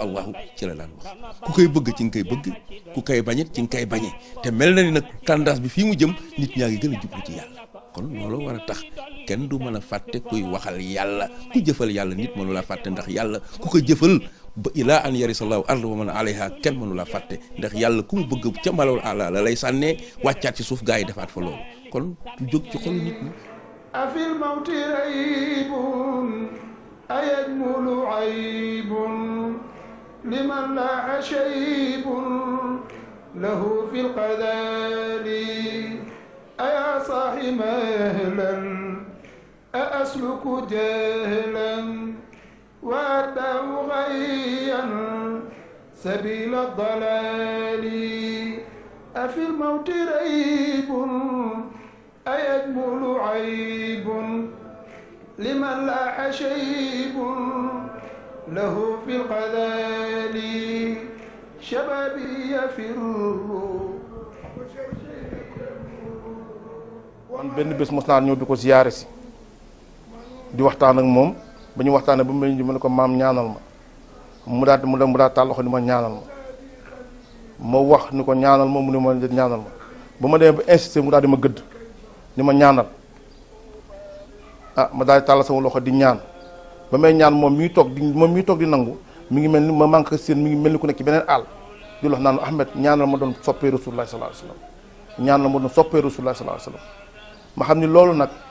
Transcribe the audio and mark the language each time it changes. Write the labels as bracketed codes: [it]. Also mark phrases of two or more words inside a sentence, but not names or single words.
[wo] allahu ci la daan wax ku koy bëgg ci nga koy bëgg ku koy bañit ci nga koy bañe te mel na ni nag tendance bi fii mu jëm nit ñaa ngi gën a jublu ci yàlla kon loolu war a tax kenn du mën a fàtte kuy waxal yàlla ku jëfal yàlla nit mënu laa fàtte ndax yàlla ku ko jëfal ba [ar] إلى أن يرث الله الأرض ومن عليها [wo] kenn mënu laa fàtte ndax yàlla ku mu bëgg ca [ar] الملأ الأعلى [wo] la lay sànnee wàccaat ci suuf gaa yi defaat fa loolu kon du jóg ci xolu nit ñi [ar] أفي الموت ريب أيجمل عيب لمن لاح شيب له في القذال أيا صاحي مهلا أأسلك جهلا وأتبع غيا سبيل الضلال أفي الموت ريب أيجمل عيب لمن لاح شيب له في القذال شبابي يفر [wo] man benn bés mos naa ñëw di ko ziyaare si di waxtaan ak moom ba ñu waxtaanee ba mu ne ko maam ñaanal ma mu daa tàll loxo ni ma ñaanal ma wax ni ko ñaanal ma mu ne ma ñaanal ma ba ma demee ba insisté mu daal di ma gëdd ni ma ñaanal ah ma daal di tàll sama loxo di ñaan ba may ñaan moom miy toog di nangu mi ngi mel ni ma manque seen mi ngi mel ni ku nekk ci beneen àll di wax naan Ahmed ñaanal ma doon soppee Rasulullah [ar] صلى الله عليه وسلم [wo] ñaan la mu doon soppee rasulullah [ar] صلى الله عليه وسلم [wo] ma xam ni loolu nag